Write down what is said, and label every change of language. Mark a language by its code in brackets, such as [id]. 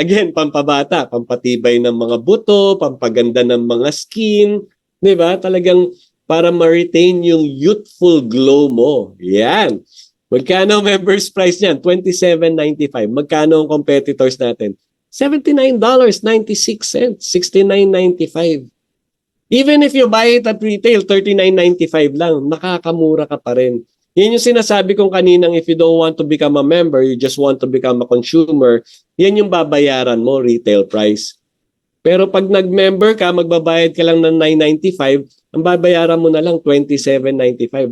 [tl] Again, pampabata, pampatibay ng mga buto, pampaganda ng mga skin. Diba? Talagang para ma-retain yung youthful glow mo. Yan. Magkano members price niyan? $27.95. Magkano ang competitors natin? [en] $79.96. $69.95. Even if you buy it at retail, $39.95 lang, [tl] nakakamura ka pa rin. Yan yung sinasabi kong kaninang [en] if you don't want to become a member, you just want to become a consumer, [tl] yan yung babayaran mo, retail price. Pero pag nag-member ka, magbabayad ka lang ng $9.95, ang babayaran mo na lang $27.95.